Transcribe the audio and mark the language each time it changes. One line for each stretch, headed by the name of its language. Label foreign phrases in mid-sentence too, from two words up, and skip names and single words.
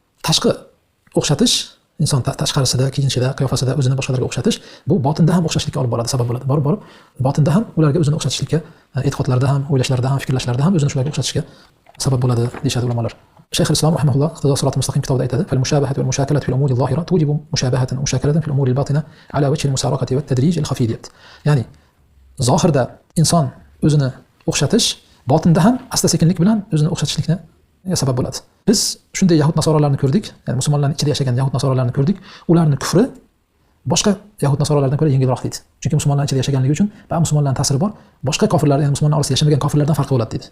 Uzbek: tashqi o'xshatish, inson tashqarisida, kiyinishida, qiyofasida o'zini boshqalarga o'xshatish, bu botinda ham o'xshashlikka olib boradi, sabab bo'ladi. Borib botinda ham ularga o'zini o'xshatishlikka, e'tiqodlarida ham, o'ylashlarida ham, fikrlashlarida ham o'zini shularga o'xshatishga sabab bo'ladi deyshadi ulamolar. Shayx al-Islom rahimahulloh Iqtido siroti mustaqim kitobida aytadi:
Arabic: "فالمشابهة والمشاكلة في الأمور الظاهرة توجب مشابهة ومشاكلة في الأمور الباطنة على وجه المسارقة والتدريج الخفية."
Uzbek: Ya'ni zohirda inson o'zini o'xshatish, botinda ham asta-sekinlik bilan o'zini o'xshatishlikka sabab bo'ladi. Biz shunday yahud nasoralarni ko'rdik, ya'ni musulmonlarning ichida yashagan yahud nasoralarni ko'rdik. Ularning kufri boshqa yahud nasoralardan ko'ra yengilroq deydi. Chunki musulmonlar ichida yashaganligi uchun va musulmonlarning ta'siri bor, boshqa kofirlar, ya'ni musulmonlar orasida yashamagan kofirlardan farqi bo'ladi deydi.